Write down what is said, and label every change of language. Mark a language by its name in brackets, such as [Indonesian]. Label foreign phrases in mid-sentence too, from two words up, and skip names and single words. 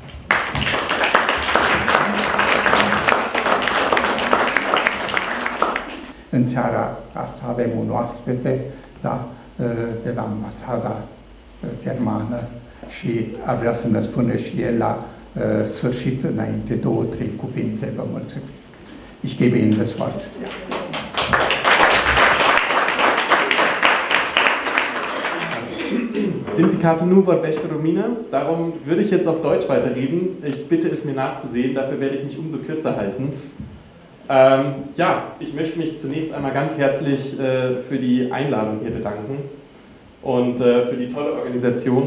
[Romanian] În seara asta avem un oaspete, da, de la ambasada germană și ar vrea să ne spune și el la sfârșit, înainte, 2-3 cuvinte. Vă mulțumesc. [German] Ich gebe Ihnen das Wort. Sind die Karte nur vorbește Romina, darum würde ich jetzt auf Deutsch weiterreden. Ich bitte es mir nachzusehen, dafür werde ich mich umso kürzer halten. Ja, ich möchte mich zunächst einmal ganz herzlich für die Einladung hier bedanken und für die tolle Organisation.